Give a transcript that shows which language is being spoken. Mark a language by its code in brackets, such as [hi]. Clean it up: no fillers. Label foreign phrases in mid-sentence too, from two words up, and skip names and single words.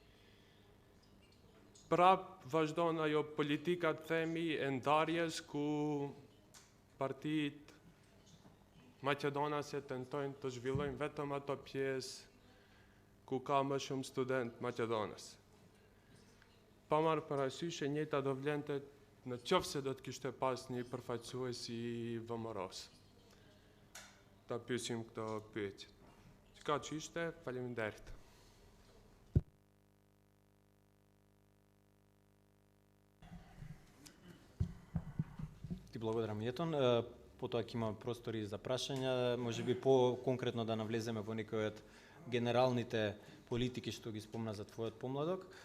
[sq] Prap vazhdon ajo politika të themi e ndarjes ku partitë maqedonase tentojnë të zhvillojnë vetëm ato pjesë ku ka më shumë student maqedonës. Pa marrë parasysh e njëjta do vlente në qoftë se do të kishte pas një përfaqësues i VMRO-s. Ta pyesim këto pyetje. Çka që ishte, faleminderit. [mk] Ти благодарам, Јетон. Потоа ќе има простори за прашања, можеби по-конкретно да навлеземе во некои од генералните политики што ги спомна за твојот помладок.